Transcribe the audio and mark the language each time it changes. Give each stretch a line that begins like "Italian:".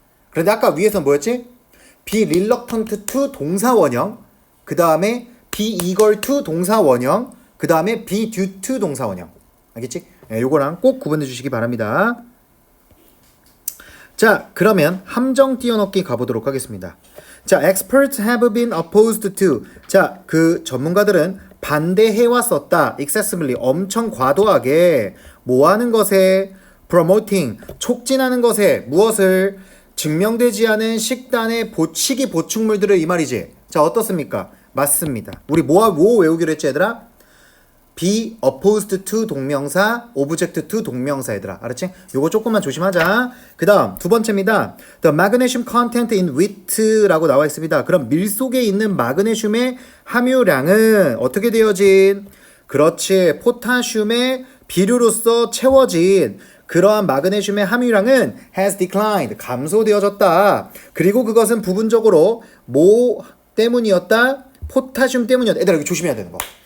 Korean: 그런데 아까 위에서 뭐였지? be reluctant to 동사 원형, 그 다음에 be eager to 동사 원형, 그 다음에 be due to 동사 원형. 알겠지? 네, 요거랑 꼭 구분해 주시기 바랍니다. 자, 그러면 함정 띄워넣기 가보도록 하겠습니다.
English: 자, experts have been opposed to.
Korean: 자, 그 전문가들은 반대해 왔었다. excessively, 엄청 과도하게 뭐 하는 것에 promoting, 촉진하는 것에 무엇을 증명되지 않은 식단의 식이 보충물들을 이 말이지. 자, 어떻습니까? 맞습니다. 우리 뭐 외우기로 했지 얘들아? be opposed to 동명사, object to 동명사 얘들아. 알았지? 요거 조금만 조심하자. 그 다음 두 번째입니다.
English: The magnesium content in wheat라고
Korean: 나와 있습니다. 그럼 밀 속에 있는 마그네슘의 함유량은 어떻게 되어진? 그렇지. 포타슘의 비료로서 채워진 그러한 마그네슘의 함유량은
English: has declined.
Korean: 감소되어졌다. 그리고 그것은 부분적으로 뭐 때문이었다? 포타슘 때문이었다. 얘들아, 이거 조심해야 되는 거.